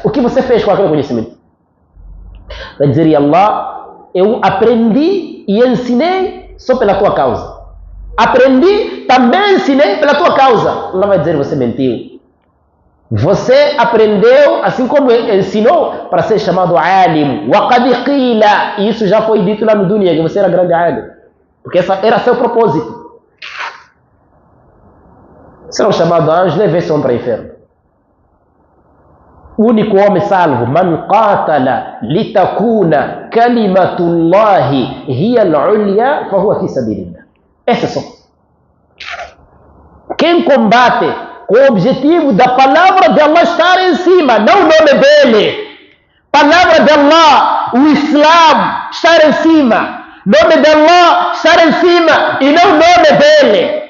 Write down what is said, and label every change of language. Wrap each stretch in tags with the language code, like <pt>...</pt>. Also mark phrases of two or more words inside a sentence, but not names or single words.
<pt>O que você fez com aquele conhecimento? Vai dizer, Allah, eu aprendi e ensinei só pela tua causa. Aprendi, também ensinei pela tua causa. Allah vai dizer, você mentiu. Você aprendeu, assim como ensinou, para ser chamado alim.</pt> <ar>وقد قيل.</ar> <pt>E isso já foi dito lá no dunya, que você era grande alim. Porque essa era seu propósito. Serão chamados anjos, levem esse homem para o inferno. O único homem salvo,</pt> <ar>من قاتل لتكون كلمة الله هي العليا، فهو في سبيل الله.</ar> <pt>Esse é só. Quem combate com o objetivo da palavra de Allah estar em cima, não o nome dele. Palavra de Allah, o Islam estar em cima. Nome de Allah estar em cima e não o nome dele.</pt>